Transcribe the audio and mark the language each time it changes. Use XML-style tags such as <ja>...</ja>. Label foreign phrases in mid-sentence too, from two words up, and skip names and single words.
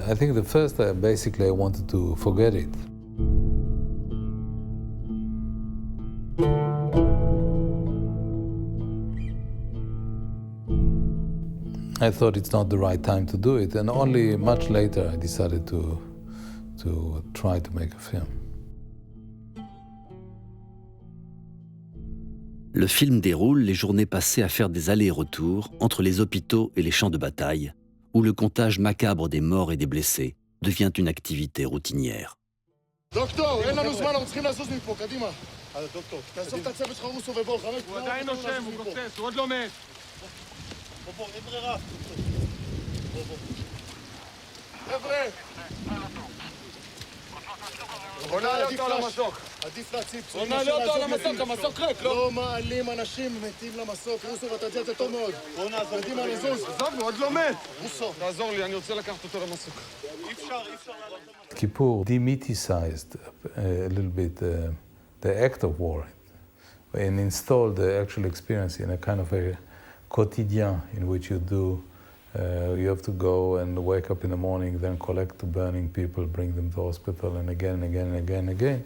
<en>I think the first, basically I wanted to forget it. I thought it's not the right time to do it, and only much later I decided to try to make a film.</en> <fr>Le film déroule les journées passées à faire des allers-retours entre les hôpitaux et les champs de bataille, où le comptage macabre des morts et des blessés devient une activité routinière.</fr> <he>דוקטור, אין לנו זמן, אנחנו צריכים לזוז מפה, קדימה. דוקטור, תעזוב את הצוות שלך רוסו ובוא, 5 הוא עדיין נושם, הוא גוסס, הוא עוד לא מת. בוא, אין ברירה. בוא. חבר'ה! בוא נעלה אותו על המסוק. עדיף להציב פצועים. בוא נעלה אותו על המסוק, המסוק ריק, לא? לא מעלים אנשים מתים למסוק. רוסו, ואתה יודע את זה טוב מאוד. בוא נעזוב. קדימה, נזוז. עזוב, הוא עוד לא מת. רוסו, תעזור לי, אני רוצה לקחת אותו למסוק. אי אפשר לעלות למסוק.</he> <en>Kippur demythicized a little bit the act of war and installed the actual experience in a kind of a quotidien in which you have to go and wake up in the morning, then collect the burning people, bring them to hospital, and again.</en>